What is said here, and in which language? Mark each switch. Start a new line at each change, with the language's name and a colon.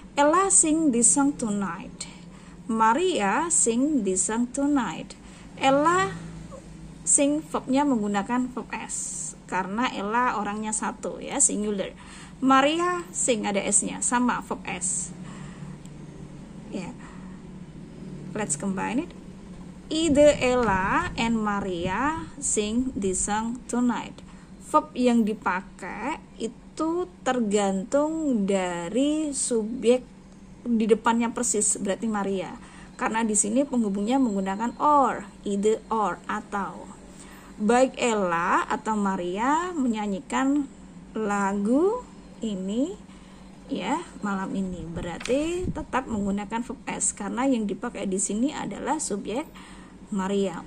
English: Ella sing this song tonight. Maria sing this song tonight.
Indonesian: Ella sing verbnya menggunakan verb S karena Ella orangnya satu ya, singular. Maria sing ada S-nya, sama verb S. Ya.
English: Let's combine it. Either Ella and Maria sing this song tonight.
Indonesian: Verb yang dipakai itu tergantung dari subjek di depannya persis, berarti Maria. Karena di sini penghubungnya menggunakan or, either or, atau. Baik Ella atau Maria menyanyikan lagu ini ya malam ini, berarti tetap menggunakan verb S karena yang dipakai di sini adalah subjek Maria.